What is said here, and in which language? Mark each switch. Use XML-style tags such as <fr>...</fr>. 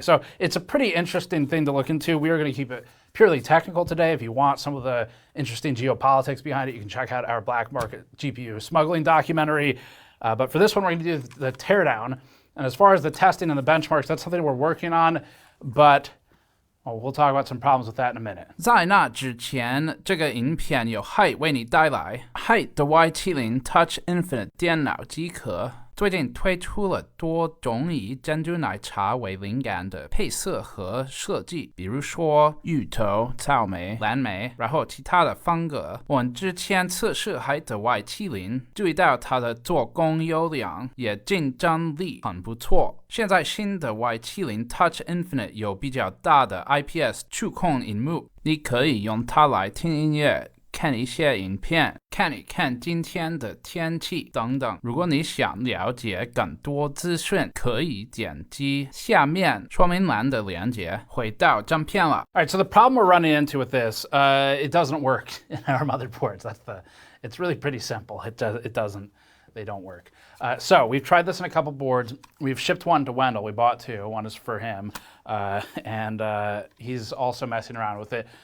<en>So it's a pretty interesting thing to look into. We are going to keep it purely technical today. If you want some of the interesting geopolitics behind it, you can check out our Black Market GPU smuggling documentary. But for this one, we're going to do the teardown. And as far as the testing and the benchmarks, that's something we're working on. But we'll talk about some problems with that in a minute.</en> <zh>在那之前，这个影片由 Hyde 为你带来 Hyde 的 Y70 Touch Infinite 电脑机壳。最近推出了多种以珍珠奶茶为灵感的配色和设计，比如说芋头、草莓、蓝莓，然后其他的风格。我们之前测试Hyde的 Y70，注意到它的做工优良，也竞争力很不错。现在新的 Y70 Touch Infinite 有比较大的 IPS 触控萤幕，你可以用它来听音乐，看一些影片，看一看今天的天气等等。如果你想了解更多资讯，可以点击下面说明栏的链接，回到正片了。</zh> <en>All right, so the problem we're running into with this, it doesn't work in our motherboards. It's really pretty simple. They don't work. So we've tried this in a couple boards. We've shipped one to Wendell. We bought two. One is for him, and he's also messing around with it.</en>